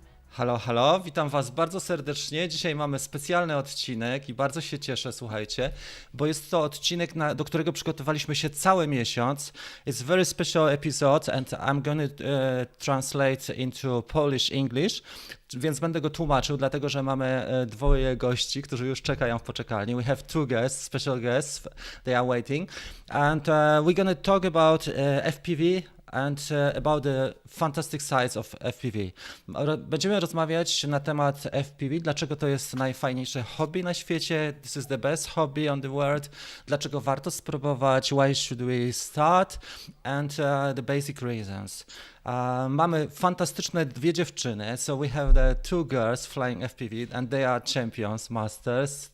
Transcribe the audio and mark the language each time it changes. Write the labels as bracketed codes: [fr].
[pl] Halo, halo, witam Was bardzo serdecznie. Dzisiaj mamy specjalny odcinek i bardzo się cieszę, słuchajcie, bo jest to odcinek, do którego przygotowaliśmy się cały miesiąc. [en] It's a very special episode and I'm going to translate into Polish English, [pl] więc będę go tłumaczył, dlatego że mamy dwoje gości, którzy już czekają w poczekalni. [en] We have two guests, special guests, they are waiting and we're going to talk about FPV and about the fantastic sides of FPV. [pl] Będziemy rozmawiać na temat FPV, dlaczego to jest najfajniejsze hobby na świecie, [en] this is the best hobby on the world, [pl] dlaczego warto spróbować, [en] why should we start, [pl] and the basic reasons. Mamy fantastyczne dwie dziewczyny, [en] so we have the two girls flying FPV and they are champions, masters.